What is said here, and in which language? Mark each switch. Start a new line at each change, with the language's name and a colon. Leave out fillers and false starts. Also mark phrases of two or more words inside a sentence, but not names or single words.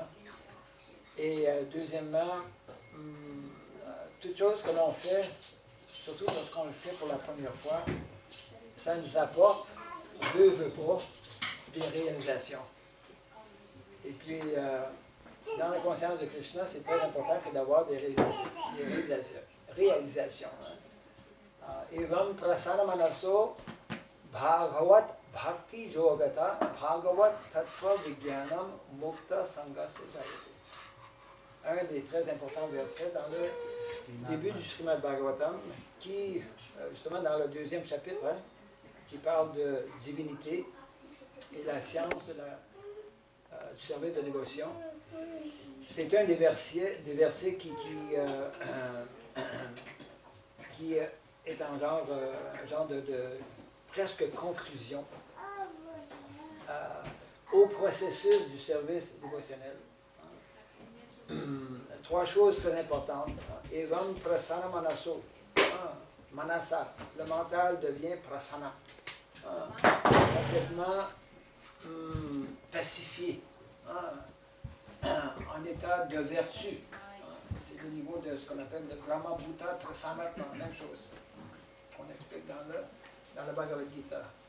French: Et deuxièmement, toute chose que l'on fait, surtout lorsqu'on le fait pour la première fois, ça nous apporte, veut pas, des réalisations. Et puis, dans la conscience de Krishna, c'est très important que d'avoir des réalisations.
Sanskrit: Evam prasana manaso bhagavat bhakti yogata bhagavat tattva vijnanam mukta sangha sejayate.
French: Un des très importants versets dans le début du Srimad Bhagavatam, qui, justement dans le deuxième chapitre, qui parle de divinité et la science de du service de dévotion. C'est un des versets qui est un genre de presque conclusion au processus du service dévotionnel. Trois choses très importantes.
Sanskrit: Evam prasana manaso. Manasa.
French: Le mental devient prasana. Complètement pacifié. En état de vertu. C'est le niveau de ce qu'on appelle le
Sanskrit: Brahma Bhuta Prasanatma,
French: même chose qu'on explique dans le Bhagavad Gita.